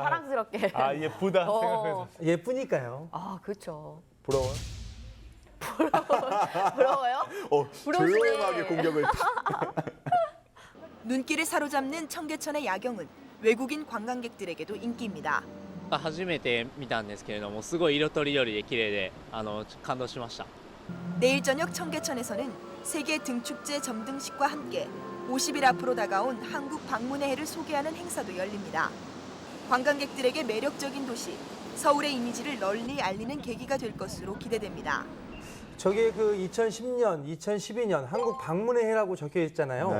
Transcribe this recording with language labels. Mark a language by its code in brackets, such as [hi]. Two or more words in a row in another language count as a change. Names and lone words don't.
[ko] 사랑스럽게. 아, 예쁘다 생각해서. 예쁘니까요. 아, 그렇죠. 부러워요? 부러워요? 조용하게 공격을. 눈길을 사로잡는 청계천의 야경은 외국인 관광객들에게도 인기입니다. [ja] 初めて見たんですけれども、すごい色とりどりで綺麗で感動しました。 [ko] 내일 저녁 청계천에서는 세계 등축제 점등식과 함께 50일 앞으로 다가온 한국 방문의 해를 소개하는 행사도 열립니다. 관광객들에게 매력적인 도시, 서울의 이미지를 널리 알리는 계기가 될 것으로 기대됩니다. 저게 그 2010년, 2012년 한국 방문의 해라고 적혀 있잖아요.